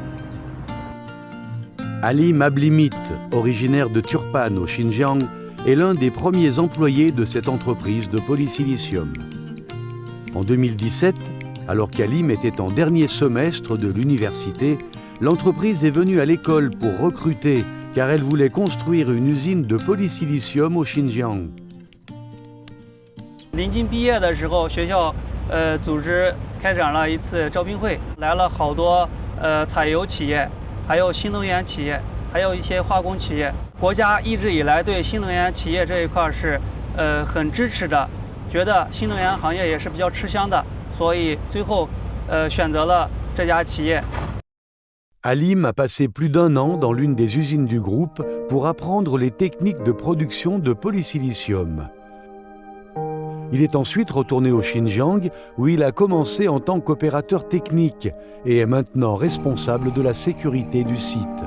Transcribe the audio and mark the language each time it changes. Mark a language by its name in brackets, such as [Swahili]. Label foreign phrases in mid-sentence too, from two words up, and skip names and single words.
[French] Ali Mablimit, originaire de Turpan au Xinjiang, est l'un des premiers employés de cette entreprise de polysilicium. En 2017, alors qu'Alim était en dernier semestre de l'université, l'entreprise est venue à l'école pour recruter car elle voulait construire une usine de polysilicium au Xinjiang. [Chinese] 临近毕业的时候，学校组织开展了一次招聘会，来了好多采油企业，还有新能源企业，还有一些化工企业。国家一直以来对新能源企业这一块是很支持的，觉得新能源行业也是比较吃香的，所以最后选择了这家企业。 [French] Alim a passé plus d'un an dans l'une des usines du groupe pour apprendre les techniques de production de polysilicium. Il est ensuite retourné au Xinjiang où il a commencé en tant qu'opérateur technique et est maintenant responsable de la sécurité du site.